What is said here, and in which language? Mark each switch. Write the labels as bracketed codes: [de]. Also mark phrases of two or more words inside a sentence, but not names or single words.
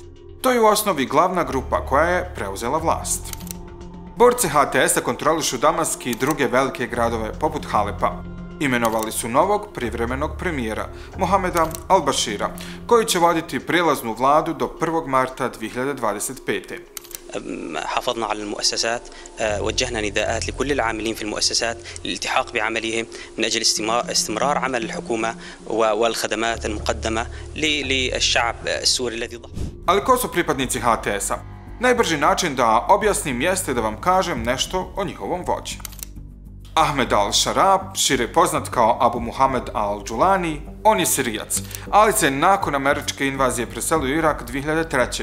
[bs] To je u osnovi glavna grupa koja je preuzela vlast. Borci HTS-a kontrolišu Damask i druge velike gradove poput Halepa. Imenovali su novog privremenog premijera, Mohameda al-Bashira, koji će voditi prijelaznu vladu do 1. marta 2025. [ar] حافظنا على المؤسسات وجهنا نداءات لكل العاملين في المؤسسات للالتحاق بعملهم من أجل استمرار عمل الحكومة والخدمات المقدمة للشعب السوري الذي ضحى. [bs] Ali ko su pripadnici HTS-a? Najbrži način da objasnim jeste da vam kažem nešto o njihovom vođi. Ahmed al-Sharab, šire poznat kao Abu Mohammed al-Julani, on je Sirijac, ali se nakon američke invazije preselio u Irak 2003.